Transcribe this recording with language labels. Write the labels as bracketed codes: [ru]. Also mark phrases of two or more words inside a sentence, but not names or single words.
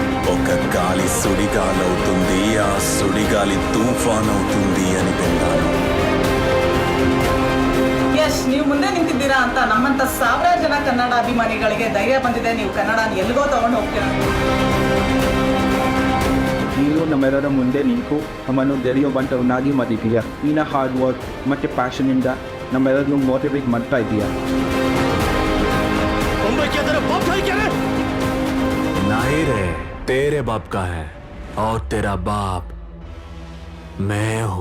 [te] ఒక గాలి సుడిగాలవుతుంది, ఆ సుడిగాలి తుఫాన్ అవుతుంది అని విన్నాను. [kn] ಯಶ್ ನೀವು ಮುಂದೆ ನಿಂತಿದ್ದೀರಾ ಅಂತ ನಮ್ಮಂತ ಸಾವಿರಾರು ಜನ ಕನ್ನಡ ಅಭಿಮಾನಿಗಳಿಗೆ ಧೈರ್ಯ ಬಂದಿದೆ. ನೀವು ಕನ್ನಡನ ಎಲ್ಲಿಗೋ ತಗೊಂಡು ಹೋಗ್ತೀರಾ. ನೀನು ನಮ್ಮೆಲ್ಲರ ಮುಂದೆ ನಿಂತು ನಮ್ಮನ್ನು ಧೈರ್ಯವಂತ ಉನ್ನಾಗಿ ಮಾಡಿದ್ದೀಯಾ. ನಿನ್ನ [en] hard work [kn] ಮತ್ತು ಪ್ಯಾಷನಿಂದ ನಮ್ಮೆಲ್ಲರನ್ನು ಮೋಟಿವೇಟ್ ಮಾಡ್ತಾ ಇದೀಯಾ. [hi] नहीं रे, तेरे बाप का है और तेरा बाप मैं हूँ.